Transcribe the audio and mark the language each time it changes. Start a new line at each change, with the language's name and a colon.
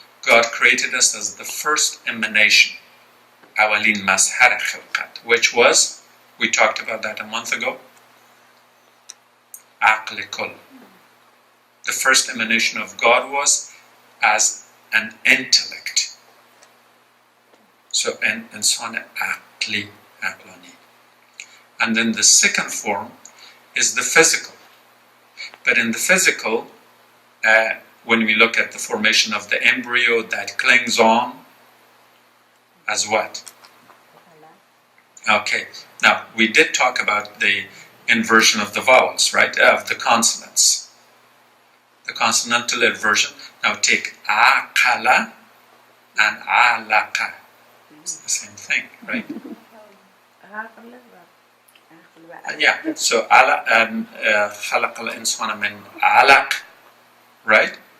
English: God created us as the first emanation,
Persian: أولين مظهر خلقت,
English: which was, we talked about that a month ago, عقل كل. The first emanation of God was as an intellect.
Arabic: So, إنسان عقلي, عقلاني.
English: And then the second form is the physical. But in the physical, when we look at the formation of the embryo that clings on as what? Okay, now we did talk about the inversion of the vowels, right? Of the consonants. The consonantal inversion. Now take aqala and alaqa. It's the same thing, right?
Arabic: Yeah, so خلق الإنسان من علق, right?